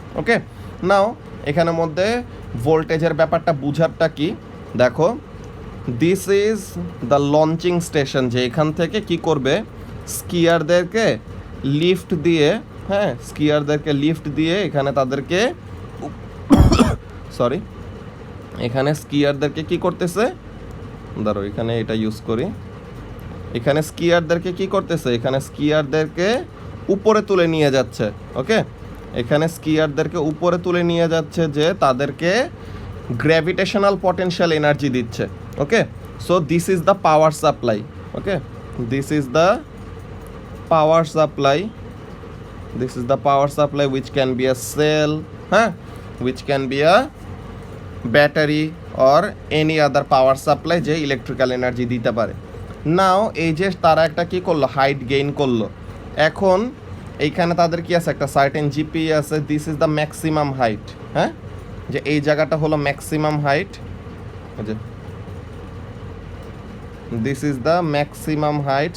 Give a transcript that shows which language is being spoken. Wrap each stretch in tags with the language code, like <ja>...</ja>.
<bn>ওকে, নাও এখানের মধ্যে ভোল্টেজের ব্যাপারটা বুঝারটা কি দেখো,</bn> <en>this is the launching station,</en> <bn>যে এখান থেকে কি করবে, স্কিয়ারদেরকে লিফট দিয়ে, হ্যাঁ স্কিয়ারদেরকে লিফট দিয়ে এখানে তাদেরকে সরি এখানে স্কিয়ারদেরকে কি করতেছে, ধরো এখানে এটা ইউজ করি, এখানে স্কিয়ারদেরকে কি করতেছে, এখানে স্কিয়ারদেরকে উপরে তুলে নিয়ে যাচ্ছে। ওকে, এখানে স্কিয়ারদেরকে উপরে তুলে নিয়ে যাচ্ছে, যে তাদেরকে গ্র্যাভিটেশনাল পটেনশিয়াল এনার্জি দিচ্ছে।</bn> <en>Okay, so this is the power supply. Okay, this is the power supply, this is the power supply which can be a cell, which can be a battery or any other power supply</en> <bn>যে electrical energy দিতে পারে। নাও এই যে তারা একটা কি করলো, height gain করলো। এখন এইখানে তাদের কি আছে, একটা সার্টেন জিপি আছে,</bn> <en>This is the maximum height.</en> <bn>হ্যাঁ, যে এই জায়গাটা হলো ম্যাক্সিমাম হাইট, যে</bn> <en>This is the maximum height.</en>